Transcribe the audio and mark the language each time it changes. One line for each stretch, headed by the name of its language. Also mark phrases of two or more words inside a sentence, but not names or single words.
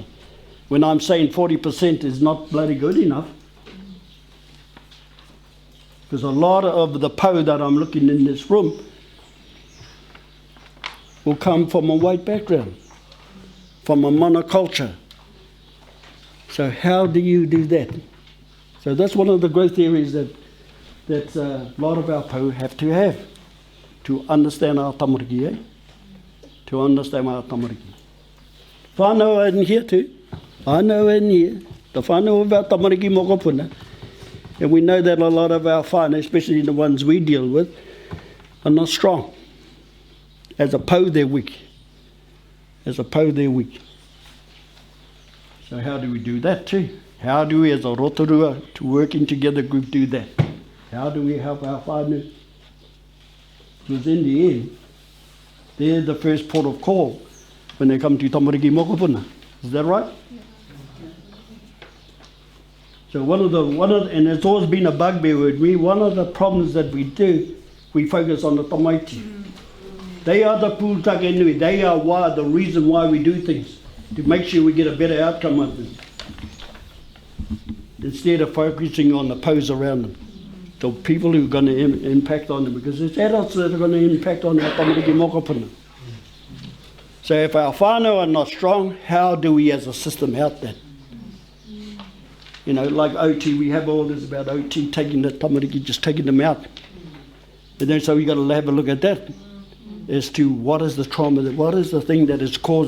English: When I'm saying 40% is not bloody good enough, because a lot of the power that I'm looking in this room will come from a white background, from a monoculture. So how do you do that? So that's one of the growth areas that a lot of our pau have to understand our tamariki, eh? To understand our tamariki. Whānau in here too. Whānau in here. The whānau of our
Māori: tamariki mokopuna.
English: And we know that a lot of our whānau, especially the ones we deal with, are not strong. As a pau, they're weak. As a pau, they're weak. So how do we do that too? How do we, as a Rotorua, to working together group, do that? How do we help our whānau? Because in the end, they're the first port of call when they come to
Māori: tamariki mokopuna.
English: Is that right? Yeah. So and it's always been a bugbear with me, one of the problems that we do, we focus on the tamaiti. They are the
Māori: Pūtake Nui.
English: They are the reason why we do things, to make sure we get a better outcome of them, instead of focusing on the pose around them, the people who are going to impact on them, because it's adults that are going to impact on our
Māori: tamariki mokopuna.
English: So if our whānau are not strong, how do we as a system help that? You know, like OT, we have all this about OT, taking the tamariki, just taking them out. And then so we got to have a look at that, as to what is the trauma, what is the thing that is caused.